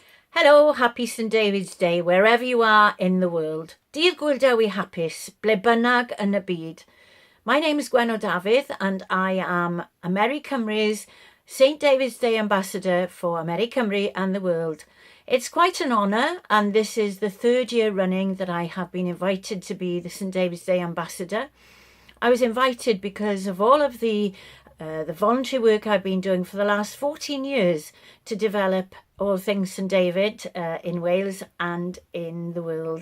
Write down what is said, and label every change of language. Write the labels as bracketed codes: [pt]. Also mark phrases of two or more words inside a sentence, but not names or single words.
[en] Hello, happy St David's Day, wherever you are in the world. [cy] Dydd Gŵyl Dewi hapus, ble bynnag yn y byd. [en] My name is Gwenno Dafydd and I am America Cymru's St David's Day Ambassador for America Cymru and the world. It's quite an honour, and this is the third year running that I have been invited to be the St David's Day Ambassador. I was invited because of all of the voluntary work I've been doing for the last 14 years to develop all things St David in Wales and in the world.